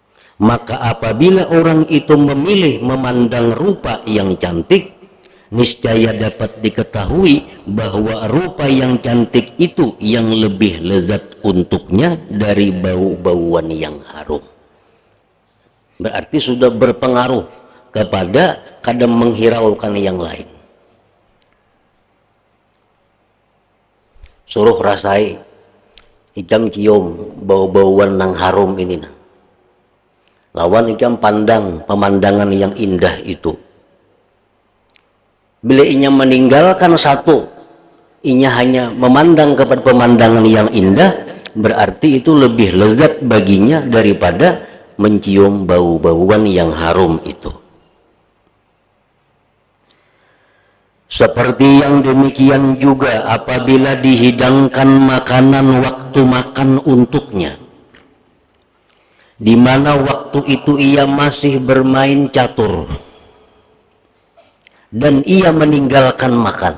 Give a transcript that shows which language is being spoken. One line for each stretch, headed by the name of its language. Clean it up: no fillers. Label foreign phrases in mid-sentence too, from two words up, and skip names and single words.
Indonesian: Maka apabila orang itu memilih memandang rupa yang cantik, niscaya dapat diketahui bahwa rupa yang cantik itu yang lebih lezat untuknya dari bau-bauan yang harum. Berarti sudah berpengaruh kepada kadang menghiraukan yang lain.
Banjar: Suruh rasai, ikam cium bau-bauan nang harum ini. Lawan ikam pandang pemandangan yang indah itu. Bila inya meninggalkan satu, inya hanya memandang kepada pemandangan yang indah, berarti itu lebih lezat baginya daripada mencium bau-bauan yang harum itu.
Indonesian: Seperti yang demikian juga apabila dihidangkan makanan waktu makan untuknya, di mana waktu itu ia masih bermain catur dan ia meninggalkan makan.